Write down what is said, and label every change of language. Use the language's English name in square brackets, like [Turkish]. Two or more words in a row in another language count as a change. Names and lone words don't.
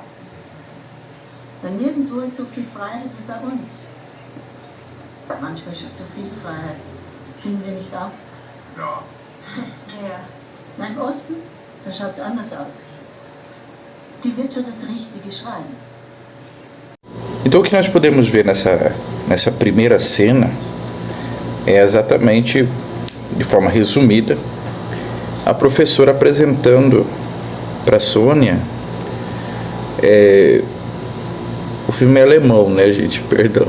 [German] Denn nirgendwo ist so viel Freiheit wie bei uns. Manchmal schon zu viel Freiheit. Finden Sie nicht auch? Ja. Ja. Na, im Osten, da schaut es anders aus. Die wird schon das Richtige schreiben. [Portuguese] Então o que nós podemos ver nessa primeira cena é exatamente, de forma resumida, a professora apresentando para a Sônia, o filme é alemão, gente, perdão.